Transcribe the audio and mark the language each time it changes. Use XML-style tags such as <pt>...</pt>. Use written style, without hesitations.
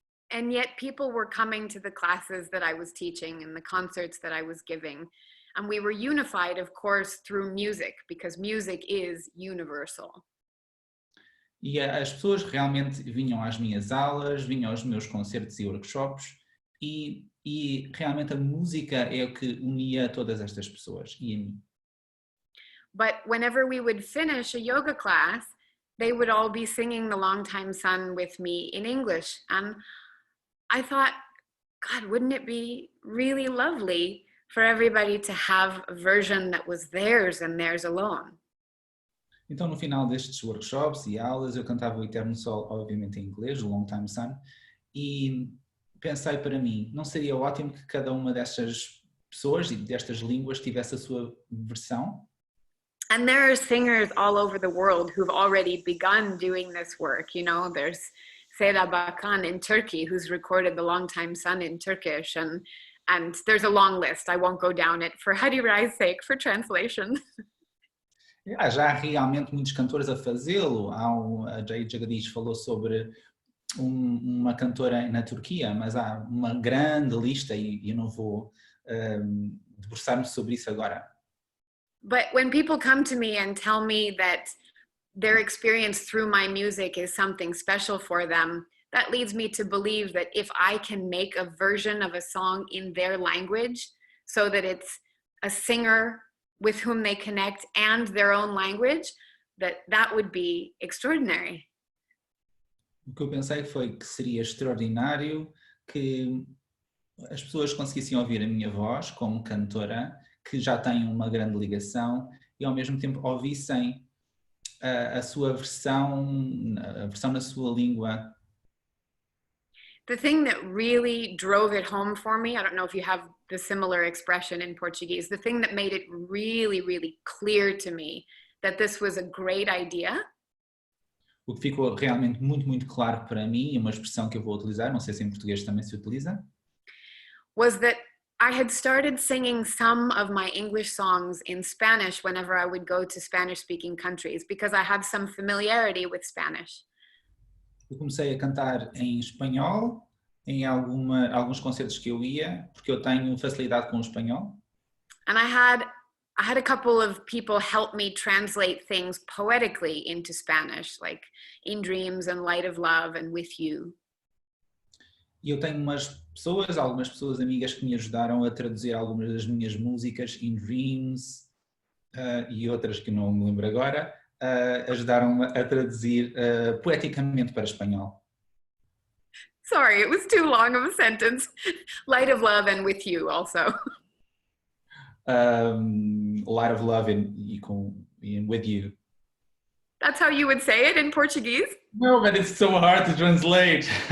<en>And yet people were coming to the classes that I was teaching and the concerts that I was giving. And we were unified, of course, through music, because music is universal.</en> <pt>E as pessoas realmente vinham às minhas aulas, vinham aos meus concertos e workshops, e realmente a música é o que unia todas estas pessoas e a mim.</pt> <en>But whenever we would finish a yoga class, they would all be singing the Longtime Sun with me in English. And I thought, God, wouldn't it be really lovely for everybody to have a version that was theirs and theirs alone?</en> <pt>Então, no final destes workshops e aulas, eu cantava o Eterno Sol, obviamente em inglês, o Long Time Sun, e pensei para mim, não seria ótimo que cada uma destas pessoas e destas línguas tivesse a sua versão?</pt> <en>And there are singers all over the world who've already begun doing this work. You know, there's Seda Bakan in Turkey, who's recorded the Longtime Sun in Turkish, and there's a long list. I won't go down it for Hari Rai's sake, for translation.</en> <pt>Já há realmente muitos cantores a fazê-lo. A Jai-Jagdeesh falou sobre uma cantora na Turquia, mas há uma grande lista e eu não vou debruçar-me sobre isso agora.</pt> <en>But when people come to me and tell me that their experience through my music is something special for them, that leads me to believe that if I can make a version of a song in their language so that it's a singer with whom they connect and their own language, that would be extraordinary.</en> <pt>O que eu pensei foi que seria extraordinário que as pessoas conseguissem ouvir a minha voz como cantora, que já tem uma grande ligação, e ao mesmo tempo ouvissem a sua a versão na sua língua.</pt> <en>The thing that really drove it home for me, I don't know if you have the similar expression in Portuguese, the thing that made it really, really clear to me that this was a great idea.</en> <pt>O que ficou realmente muito, muito claro para mim, e uma expressão que eu vou utilizar, não sei se em português também se utiliza,</pt> <en>was that I had started singing some of my English songs in Spanish whenever I would go to Spanish-speaking countries because I had some familiarity with Spanish.</en> <pt>eu comecei a cantar em espanhol, em alguns concertos que eu ia, porque eu tenho facilidade com o espanhol.</pt> <en>And I had a couple of people help me translate things poetically into Spanish, like In Dreams and Light of Love and With You.</en> <pt>E eu tenho algumas pessoas amigas que me ajudaram a traduzir algumas das minhas músicas, In Dreams, e outras que não me lembro agora, ajudaram-me a traduzir poeticamente para espanhol.</pt> <en>Sorry, it was too long of a sentence. Light of Love and With You also. Light of Love and With You. That's how you would say it in Portuguese? No, but it's so hard to translate.</en>